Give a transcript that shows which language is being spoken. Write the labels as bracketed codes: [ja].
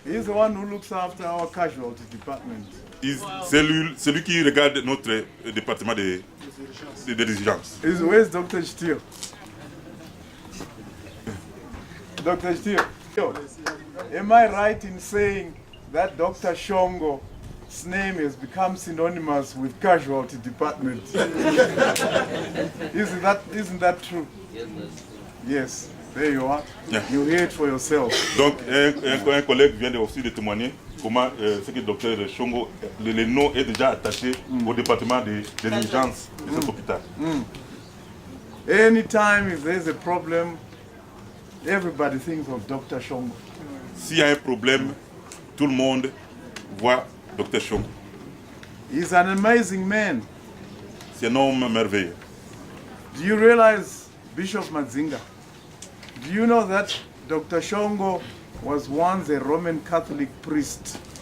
[en] He's the one who looks after our casualty department. [fr] C'est lui qui regarde notre département de d'urgence. [en] Where's Dr. Chitio? Dr. Chitio, am I right in saying that Dr. Shongo's name has become synonymous with casualty department? Isn't that true? Yes, that's true. Yes, there you are. Yeah. You hear it for yourself. [fr] Donc un collègue vient aussi de témoigner comment ce que le docteur Shongo, le nom est déjà attaché au département des urgences de cet hôpital. [en] Anytime if there's a problem, everybody thinks of Dr. Shongo. [fr] S'il y a un problème, tout le monde voit docteur Shongo. [en] He's an amazing man. [fr] C'est un homme merveilleux. [en] Do you realize, Bishop Mazinga, do you know that Dr. Shongo was once a Roman Catholic priest?